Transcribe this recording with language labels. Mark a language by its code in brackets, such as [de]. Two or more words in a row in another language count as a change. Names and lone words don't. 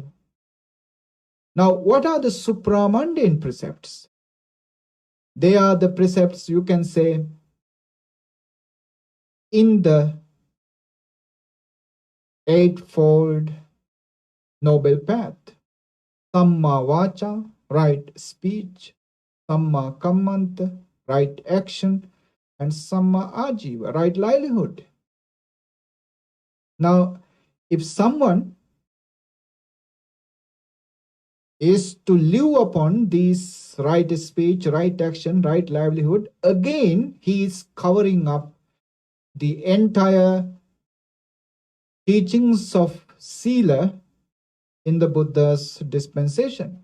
[en] Now, what are the supramundane precepts? They are the precepts, you can say, in the eightfold noble path. [pi] Samma vacha, [en] right speech. [pi] Samma kammanta, [en] right action. [pi] And samma ajiva, [en] right livelihood. Now, if someone is to live upon these right speech, right action, right livelihood, again he is covering up the entire teachings of Sila in the Buddha's dispensation.